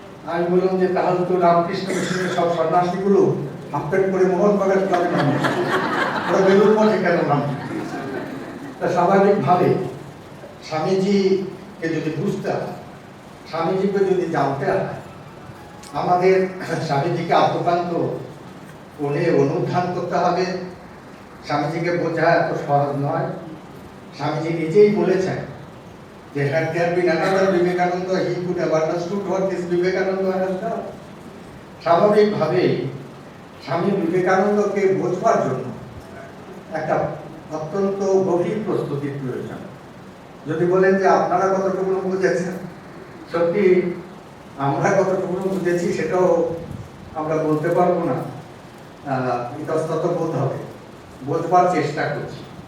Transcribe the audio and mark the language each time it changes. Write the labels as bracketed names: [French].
[Bangla] আমি বললাম যে তাহলে তো রামকৃষ্ণ মিশনের সব সন্ন্যাসীগুলো হাফপ্যান্ট করে মোহন বাগান ক্লাবে নামে, ওরা বেলুর মঠে কেন নামে? তা স্বাভাবিকভাবে স্বামীজিকে যদি বুঝতে হয়, স্বামীজিকে যদি জানতে হয়, আমাদের স্বামীজিকে আত্মকান্ত কোণে অনুধান করতে হবে। স্বামীজিকে বোঝা এত সহজ নয়। স্বামীজি নিজেই বলেছেন যে [English] had there been another Vivekananda he could have understood what this Vivekananda has done. [Bangla] স্বাভাবিকভাবেই স্বামী বিবেকানন্দকে বোঝবার জন্য একটা অত্যন্ত গভীর প্রস্তুতির প্রয়োজন। যদি বলেন যে আপনারা কতটুকু বুঝেছেন, সত্যি আমরা কতটুকু বুঝেছি সেটাও আমরা বলতে পারবো না, ইতস্তত বোধ হবে, বোঝবার চেষ্টা করছি।